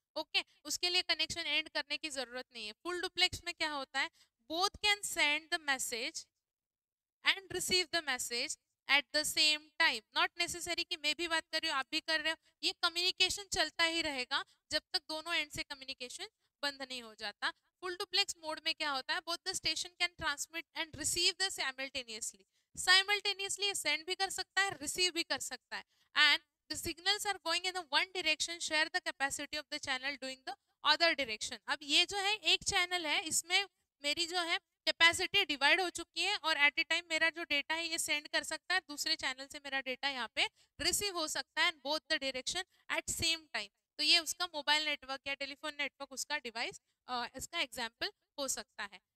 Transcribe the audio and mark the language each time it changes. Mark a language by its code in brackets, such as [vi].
[hi] Okay, उसके लिए connection and करने की जरूरत नहीं है। फुल डुप्लेक्स में क्या होता है, [en] Both can send the message and receive the message at the same time. [hi] Not necessary कि मैं भी बात कर रही हूँ आप भी कर रहे हो, ये कम्युनिकेशन चलता ही रहेगा जब तक दोनों एंड से कम्युनिकेशन बंद नहीं हो जाता। फुल डुप्लेक्स मोड में क्या होता है, [en] Both the station can transmit and receive the simultaneously. [hi] Simultaneously send भी कर सकता है, [en] Receive भी कर सकता है, and the signals are going in the one direction, share the capacity of the channel doing the other direction। [hi] अब ये जो है एक चैनल है, इसमें मेरी जो है कैपेसिटी डिवाइड हो चुकी है, और एट ए टाइम मेरा जो डेटा है ये सेंड कर सकता है, दूसरे चैनल से मेरा डेटा यहाँ पे रिसीव हो सकता है, [en] Both the direction at same time. [hi] तो ये उसका मोबाइल नेटवर्क या टेलीफोन नेटवर्क उसका डिवाइस, इसका एग्जाम्पल हो सकता है।